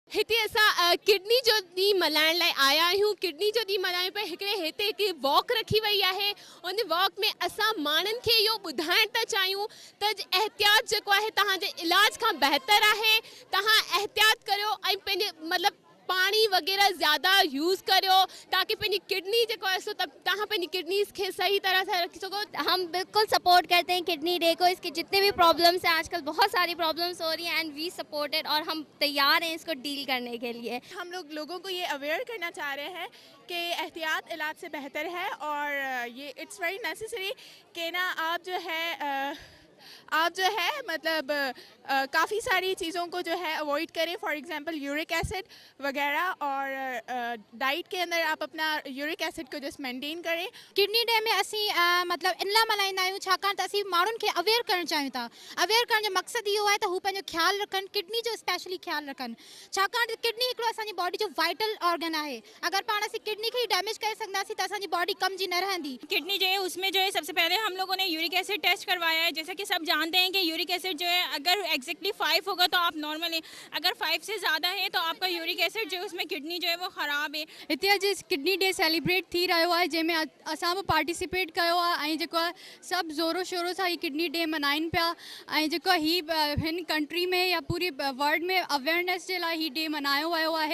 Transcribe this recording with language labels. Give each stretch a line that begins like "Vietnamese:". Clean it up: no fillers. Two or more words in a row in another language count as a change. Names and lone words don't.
Sindhi: हिते असां किडनी जो ॾींहुं मल्हाइण लाइ आया आहियूं। किडनी जो ॾींहुं मल्हाइण पे हिकिड़े हिते हिकु वॉक रखी वई आहे। उन वॉक में असां माण्हुनि खे इहो ॿुधाइण था चाहियूं त एहतियात जेको आहे तव्हांजे इलाज खां बहितर आहे। तव्हां एहतियात करियो ऐं पंहिंजे मतिलबु पानी वगैरह ज़्यादा यूज़ करियो ताकि पंहिंजी किडनी जेको आहे सो तव्हां पंहिंजी किडनीज़ खे
Urdu: صحیح طرح سے
Sindhi: रखी सको।
Urdu: ہم بالکل سپورٹ کرتے ہیں کڈنی ڈے کو۔ اس کی جتنے بھی پرابلمز ہیں، آج کل بہت ساری پرابلمز ہو رہی ہیں
English: and we supported,
Urdu: اور ہم تیار ہیں اس کو ڈیل کرنے کے لیے. ہم لوگوں کو یہ اویئر کرنا چاہ رہے ہیں کہ احتیاط علاج سے بہتر ہے اور یہ
English: it's very necessary
Urdu: کہ نا آپ جو ہے مطلب کافی ساری چیزوں کو جو ہے اوائڈ کریں.
English: for example uric acid
Urdu: وغیرہ، اور ڈائٹ کے اندر آپ اپنا
English: uric acid
Urdu: کو جسٹ مینٹین کریں.
Sindhi: किडनी डे में असी मतलब इन लाइ मल्हाईंदा आहियूं छाकाणि त असीं माण्हुनि खे अवेयर करणु चाहियूं था। अवेयर करण जो मक़सदु इहो आहे त हू पंहिंजो ख़्यालु रखनि, किडनी जो स्पेशली ख़्यालु रखनि, छाकाणि त किडनी हिकिड़ो असांजी बॉडी जो
English: vital organ
Sindhi: आहे। अगर पाण असीं किडनी खे ही डैमेज करे सघंदासीं त असांजी बॉडी कम जी न रहंदी।
Urdu: کڈنی جو ہے اس میں جو ہے سب سے پہلے ہم لوگوں نے
English: uric acid test
Urdu: کروایا ہے. جیسا کہ سب جانتے ہیں کہ
English: uric acid
Urdu: جو ہے اگر ایگزیکٹلی 5 ہوگا تو آپ نارمل ہیں، اگر 5 سے زیادہ ہے تو آپ کا
English: uric acid
Urdu: جو ہے اس میں کڈنی جو ہے وہ خراب ہے.
Sindhi: हिते अॼु किडनी डे सेलिब्रेट थी रहियो आहे, जंहिंमें असां बि पार्टिसिपेट कयो आहे ऐं जेको आहे सभु ज़ोरो शोरो सां ही किडनी डे मल्हाइनि पिया। ऐं जेको ही हिन कंट्री में या पूरी वर्ल्ड में अवेयरनेस जे लाइ ही डे मल्हायो वियो आहे।